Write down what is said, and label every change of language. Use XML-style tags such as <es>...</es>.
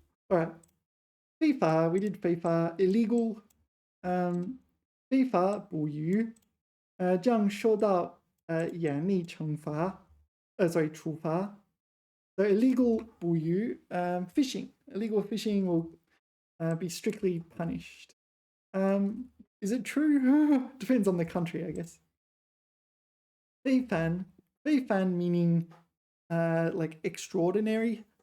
<en>All right. 非法, we did 非法, illegal.</en> <zh>非法捕鱼, 将受到严厉惩罚.</zh> <en>Sorry, 处罚. So illegal 捕鱼, fishing. Illegal fishing will be strictly punished. Is it true? Depends on the country, I guess. 非凡 meaning like extraordinary.</en>